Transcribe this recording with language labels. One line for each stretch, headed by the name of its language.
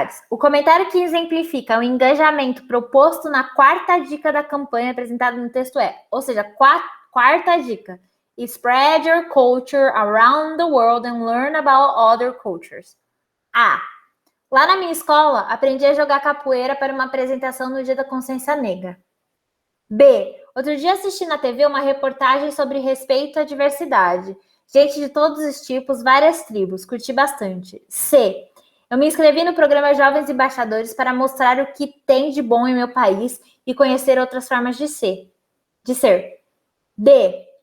Portuguese: O comentário que exemplifica o engajamento proposto na quarta dica da campanha apresentada no texto ou seja, quarta dica.
English: Spread your culture around the world and learn about other cultures.
Portuguese: A. Lá na minha escola, aprendi a jogar capoeira para uma apresentação no Dia da Consciência Negra. B. Outro dia assisti na TV uma reportagem sobre respeito à diversidade. Gente de todos os tipos, várias tribos. Curti bastante. C. Eu me inscrevi no programa Jovens Embaixadores para mostrar o que tem de bom em meu país e conhecer outras formas de ser. D.